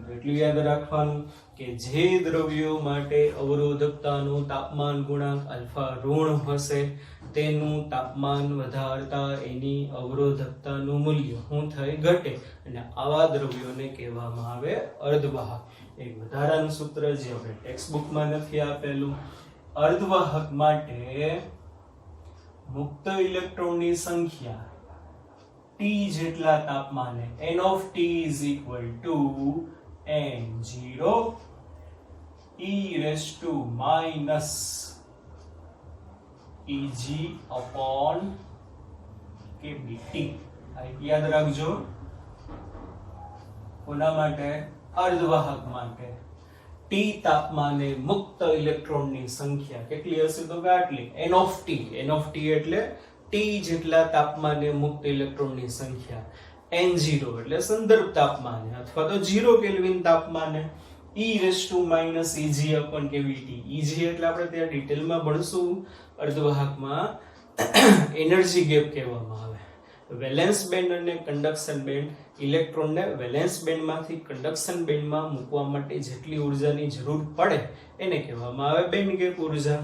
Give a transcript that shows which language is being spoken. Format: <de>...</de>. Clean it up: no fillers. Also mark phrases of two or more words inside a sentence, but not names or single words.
<gu>તો એટલું યાદ રાખવાનું કે જે દ્રવ્યો માટે અવરોધકતાનો તાપમાન ગુણાંક આલ્ફા ઋણ હશે તેનું તાપમાન વધારતા એની અવરોધકતાનું મૂલ્ય શું થાય, ઘટે. અને આવા દ્રવ્યોને કહેવામાં આવે અર્ધવાહક. એક વધારાનું સૂત્ર જે આપણે</gu> <en>ટેક્સ્ટ બુકમાં</en> <gu>નથી આપેલું, અર્ધવાહક માટે મુક્ત ઇલેક્ટ્રોનની સંખ્યા T જેટલા તાપમાને</gu> <en>n of T is equal to n0 e raised to minus Eg upon kBT.</en> <gu>યાદ રાખજો. કોના માટે? અર્ધવાહક માટે. T તાપમાને મુક્ત ઇલેક્ટ્રોનની સંખ્યા કેટલી હશે તો કે આટલી,</gu> <en>n of T. n of T</en> <gu>એટલે T જેટલા તાપમાને મુક્ત ઇલેક્ટ્રોનની સંખ્યા, n0 એટલે સંદર્ભ તાપમાને અથવા તો 0 કેલ્વિન તાપમાને,</gu> <en>e raised to minus Eg upon kBT.</en> <gu>Eg એટલે આપણે ત્યાં ડિટેલમાં ભણશું. અર્ધવાહકમાં</gu> <en>energy gap</en> <gu>કહેવામાં આવે.</gu> <en>valence band</en> <gu>અને</gu> <en>conduction band,</en> <gu>ઇલેક્ટ્રોનને વેલેન્સ બેન્ડમાંથી કન્ડક્શન બેન્ડમાં મૂકવા માટે જેટલી ઉર્જાની જરૂર પડે એને કહેવામાં આવે</gu> <en>band gap</en> <gu>ઉર્જા.</gu>